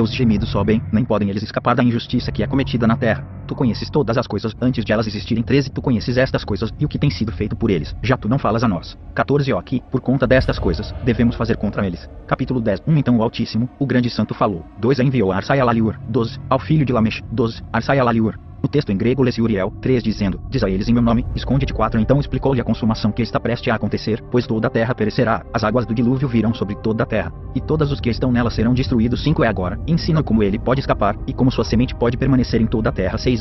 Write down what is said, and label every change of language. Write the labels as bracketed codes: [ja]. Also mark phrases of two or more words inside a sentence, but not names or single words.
[pt] Seus gemidos sobem, nem podem eles escapar da injustiça que é cometida na terra. Tu conheces todas as coisas antes de elas existirem. 13. Tu conheces estas coisas e o que tem sido feito por eles, já tu não falas a nós. 14. Ó aqui, por conta destas coisas, devemos fazer contra eles. Capítulo 10. Então o Altíssimo, o grande santo, falou. 2. Enviou a Arsai-Alaliur. 12. Ao filho de Lamesh. 12. Arsai-Alaliur. O texto em grego lê-se Uriel. 3. Dizendo: diz a eles em meu nome, esconde-te. 4. Então explicou-lhe a consumação que está prestes a acontecer, pois toda a terra perecerá, as águas do dilúvio virão sobre toda a terra, e todos os que estão nela serão destruídos. 5. É agora, ensina como ele pode escapar, e como sua semente pode permanecer em toda a terra. 6.